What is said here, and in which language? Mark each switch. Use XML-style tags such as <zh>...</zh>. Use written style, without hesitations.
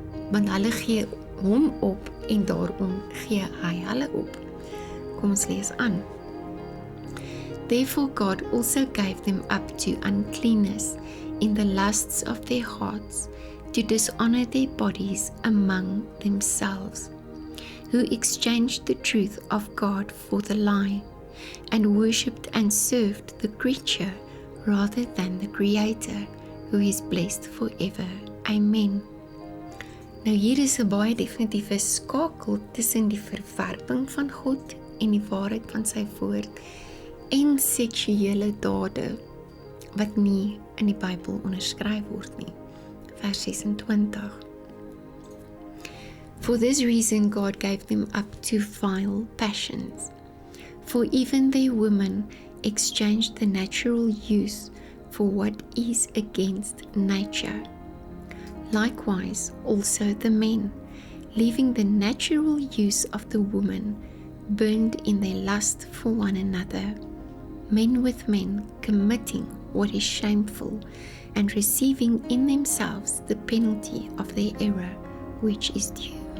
<af>Want hulle gee hom op en daarom gee hy hulle op. Kom ons lees aan.</af> <en>Therefore God also gave them up to uncleanness in the lusts of their hearts, to dishonor their bodies among themselves, who exchanged the truth of God for the lie, and worshipped and served the creature rather than the Creator, who is blessed forever. Amen.</en> <af>Nou hier is 'n baie definitiewe skakel tussen die verwerping van God en die waarheid van sy woord en seksuele dade wat nie in die Bybel onderskryf word nie. Vers 26.</af> <en>For this reason God gave them up to vile passions. For even their women exchanged the natural use for what is against nature. Likewise also the men, leaving the natural use of the woman, burned in their lust for one another, men with men committing what is shameful, and receiving in themselves the penalty of their error, which is due.</en>